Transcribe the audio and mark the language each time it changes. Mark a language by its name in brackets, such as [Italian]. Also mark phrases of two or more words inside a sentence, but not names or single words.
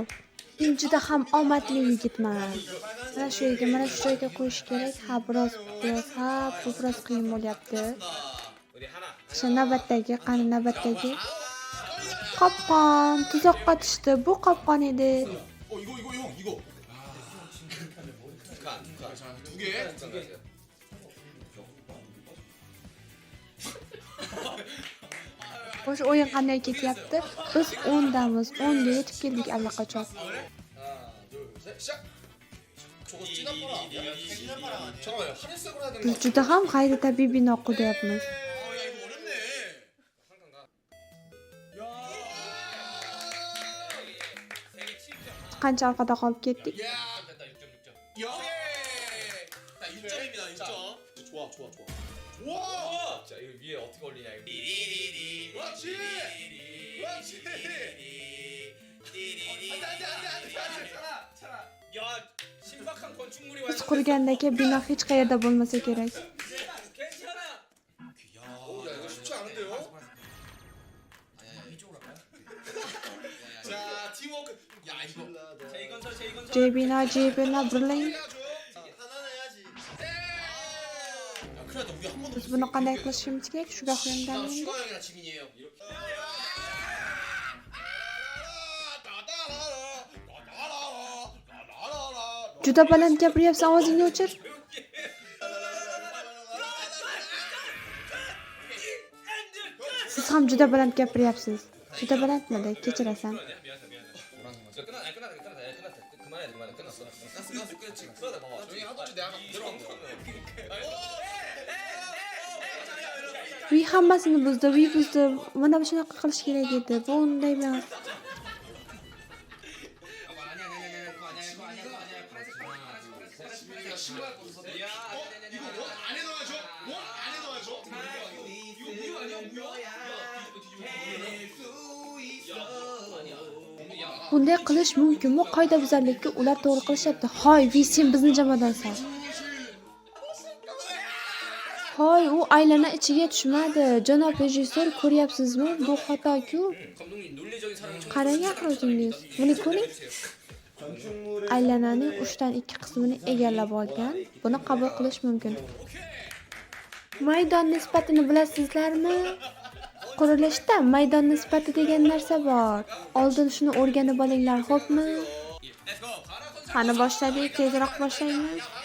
[Uzbek] Men juda ham omadli yigitman. Mana shu yerga, mana shu joyga qo'yish kerak. Ha, biroz, ha, bu biroz qiyin bo'lyapti. Shu navbatdagi, qani navbatdagi. Qopqon, tuzoqqa tushdi. Bu qopqon edi. [Korean] 이거. 두 개. [Uzbek] Xo'sh, o'yin qanday ketyapti? Biz 10 damiz. 10 ga yetib keldik allaqachon. [Korean] 하나, 둘, 셋, 시작. 저거 진압바람 아니야? 잠깐만요. 하늘색으로 해야 되는 거 [Uzbek] Biz juda ham g'ayritabiiy bino quryapmiz. [Korean] 야, 이거 어렵네. [Uzbek] qancha orqada qolib ketdik. [Korean] 야, 됐다. 6점. 예. 자, 6점입니다. 6점. 좋아. 와! 자, 이거 위에 어떻게 올리냐 이거. 그렇지. 차라. 야, 신박한 건축물이 [Uzbek] Biz qurgandagi bino hech qayerda bo'lmasa kerak. [Korean] 괜찮아. 오, 야, 이거 쉽지 않은데요? 이쪽으로 할까요? 자, 팀워크. 야, 이거. 제이건설. [Uzbek] J birlang. [Korean] 해야죠. 하나는 해야지. 야, 큰일 났다. 우리 한 번도 [Uzbek] Biz buni qanday qilishimiz kerak? Shuga [Korean] 슈가 [Uzbek] qo'yimdan. [Korean] 형이랑 지민이에요. 이렇게. [Uzbek] Juda baland gapiryapsan, ovozingni o'chir. Siz ham juda baland gapiryapsiz. Juda balandmidi, kechirasan. [Korean] 끝났다. 그만해. 끝났어. 끝났지. 그러다 봐봐. 저기 하던지 내가 들어간 거. [Uzbek] Uy hammasini buzdi. Mana shunaqa qilish kerak edi. Bu unday emas. [Korean] 이거 원 안에 넣어야죠. 원 안에 넣어야죠. 이거 무효 아니야? [Uzbek] Bunday qilish mumkinmi? Qoidabuzarlikka ular to'g'ri qilishyapti. Hoy, sen bizni jamoadansan. Hoy, u aylana ichiga tushmadi. Janob rejissor, ko'ryapsizmi? Bu xato-ku. [Korean] 감독님 논리적인 사람이 [Uzbek] Qarang axir o'zingiz. Buni ko'ring. Aylananing 3 dan 2 qismini egallab olgan. Buni qabul qilish mumkin. Maydon nisbatini bilasizlarmi? Qurilishda maydon nisbati degan narsa bor. Oldin shuni o'rganib olinglar, xo'pmi? Qani boshladik, tezroq boshlaymiz.